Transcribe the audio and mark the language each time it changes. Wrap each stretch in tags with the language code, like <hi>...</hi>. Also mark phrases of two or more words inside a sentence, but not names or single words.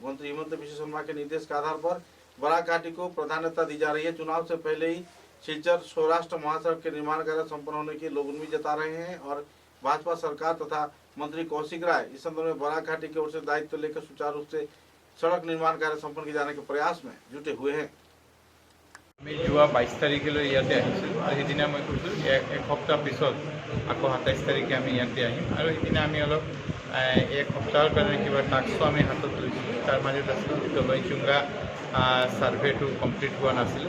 <hi>मंत्री हिमंत बिश्व शर्मा के निर्देश के आधार पर बराक घाटी को प्राधान्यता दी जा रही है। चुनाव से पहले ही सिलचर सौराष्ट्र महासड़क के निर्माण कार्य संपन्न होने की लोग उम्मीद जता रहे हैं और भाजपा सरकार तथा मंत्री कौशिक राय इस संदर्भ में बराक घाटी की ओर से दायित्व लेकर सुचारू रूप से सड़क निर्माण कार्य संपन्न किए जाने के प्रयास में जुटे हुए हैं।</hi> <as>আমি যোৱা 22 তাৰিখলৈ ইয়াতে আহিছিলোঁ আৰু সেইদিনা মই কৈছোঁ এক সপ্তাহ পিছত আকৌ 27 তাৰিখে আমি ইয়াতে আহিম আৰু সেইদিনা আমি অলপ এক সপ্তাহৰ কাৰণে কিবা টাস্কো আমি হাতত লৈছিলোঁ। তাৰ মাজত আছিল দলৈচুংগা ছাৰ্ভেটো কমপ্লিট হোৱা নাছিলে।</as>